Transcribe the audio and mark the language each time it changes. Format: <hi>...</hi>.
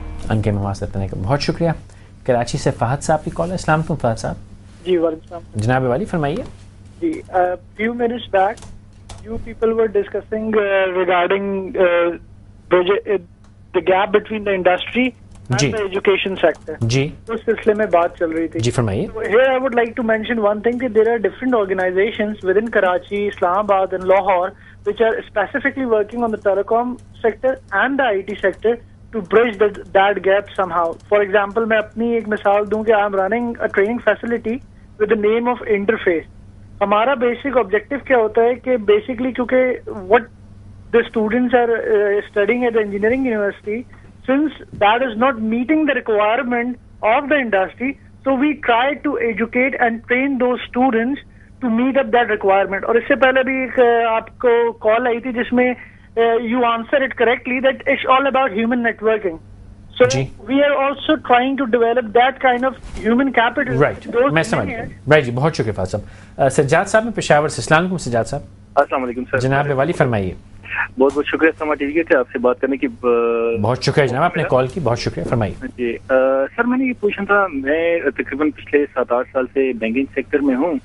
<ur>ان کے مواصلت کرنے کا بہت شکریہ. کراچی سے فہد صاحب کی کال ہے. السلام علیکم فہد صاحب. جی وعلیکم السلام. جناب والی فرمائیے.</ur> <en>جی few minutes back you people were discussing regarding the gap between the industry and the education sector.</en> <ur>جی اس سلسلے میں بات چل رہی تھی. جی فرمائیے.</ur> <en>Here I would like to mention one thing that there are different organizations within Karachi, Islamabad and Lahore which are specifically working on the telecom sector and the IT sector to bridge that gap somehow. For example,</en> <ur>میں اپنی ایک مثال دوں کہ</ur> <en>I am running a training facility with the name of Interface.</en> <ur>ہمارا basic objective کیا ہوتا ہے کہ بیسکلی کیونکہ</ur> <en>what the students are studying at the engineering university, since that is not meeting the requirement of the industry, so we try to educate and train those students to meet up that requirement.</en> <ur>اور اس سے پہلے بھی ایک آپ کو کال آئی تھی جس میں</ur> <en>you answer it correctly that it's all about human networking. So we are also trying to develop that kind of human capital.</en> <ur>Right. میں سمجھ گیا. Right جی بہت شکریہ فاضل صاحب. سجاد صاحب میں پشاور سے. السلام علیکم سجاد صاحب. السلام علیکم سر. جناب والی فرمائیے. بہت بہت شکریہ سما ٹی وی کے آپ سے بات کرنے کی. بہت شکریہ جناب آپ نے کال کی. بہت شکریہ. فرمائیے. جی سر میں نے یہ پوچھنا تھا، میں تقریباً پچھلے 7-8 سال سے بینکنگ سیکٹر میں ہوں</ur>